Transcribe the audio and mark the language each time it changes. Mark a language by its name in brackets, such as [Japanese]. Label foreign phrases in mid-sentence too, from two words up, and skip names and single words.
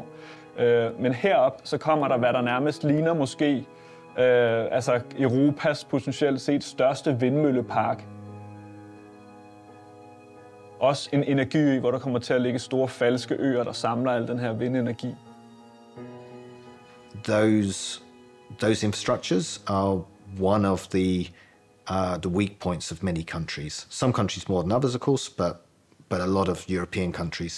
[Danish] Men herop, så kommer der, hvad der nærmest ligner måske, altså Europas potentielt set største vindmøllepark. Også en energiø, hvor der kommer til at ligge store falske øer, der samler al den her vindenergi. [English] Those infrastructures are one of the weak points of many countries. Some countries more than others, of course, but a lot of European countries.